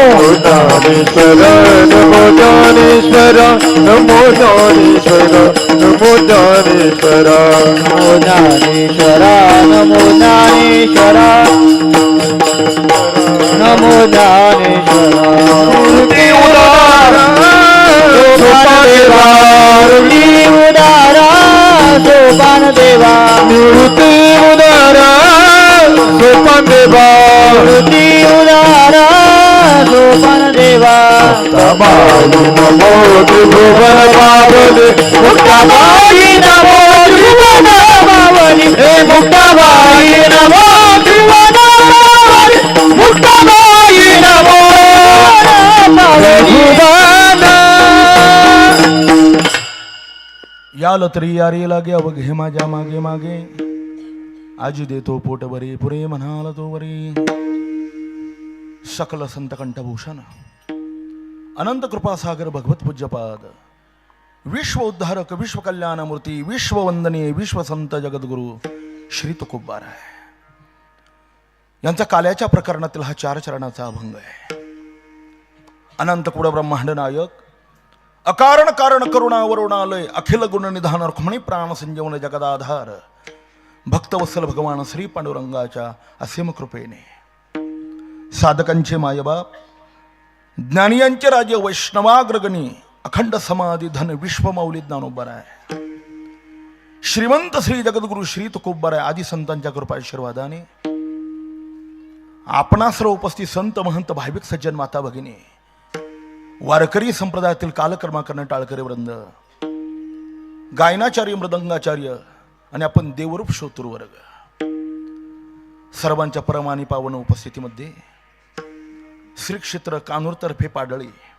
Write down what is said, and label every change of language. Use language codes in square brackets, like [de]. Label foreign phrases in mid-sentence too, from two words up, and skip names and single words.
[mr] ज्ञानेश्वरा नमो ज्ञानेश्वरा नमो ज्ञानेश्वरा नमो ज्ञानेश्वरा नमो ज्ञानेश्वरा नमो ज्ञानेश्वरा नमो ज्ञानेश्वरा मूर्ती उदारा सोपान देवा मूर्ती उदारा सोपान देवा मूर्ती उदारा सोपान देवा मूर्ती उदारा सोपान देवा मुक्ताबाई नमो त्रिभुवन पावनी मुक्ताबाई नमो त्रिभुवन पावनी हे मुक्ताबाई नमो त्रिभुवन पावनी मुक्ताबाई नमो त्रिभुवन याल तरी यारी लागे अवघे माझ्या मागे मागे आजी देतो पोट बरी पुरे म्हणाल तो वरी सकल संत कंठभूषण अनंत कृपासागर भगवत पूज्यपाद विश्व उद्धारक विश्व कल्याणमूर्ती विश्व वंदनीय विश्व संत जगद्गुरु श्री तुकोबार आहे. यांचा काल्याच्या प्रकरणातील हा 4 चरणाचा अभंग आहे. अनंत कुड ब्रह्मांड नायक अकारण कारण करुणा वरुणालय अखिल गुण निधान रुक्मिणी प्राण संजीवन जगदाधार भक्तवत्सल भगवान श्री पांडुरंगाच्या असीम कृपेने साधकांचे मायबाप ज्ञानियांचे राजे वैष्णवाग्रगणी अखंड समाधी धन विश्वमौली ज्ञानोबर आहे. श्रीमंत श्री जगद्गुरु श्री तुकोबार आहे. आदी संतांच्या कृपा आशीर्वादाने आपणा सर्व उपस्थित संत महंत भाविक सज्जन माता भगिनी वारकरी संप्रदायातील कालकर्मा करणे टाळकरी वृंद गायनाचार्य मृदंगाचार्य आणि आपण देवरूप श्रोतृ वर्ग सर्वांच्या परमानी पावन उपस्थितीमध्ये श्री क्षेत्र कानूरतर्फे पाडळी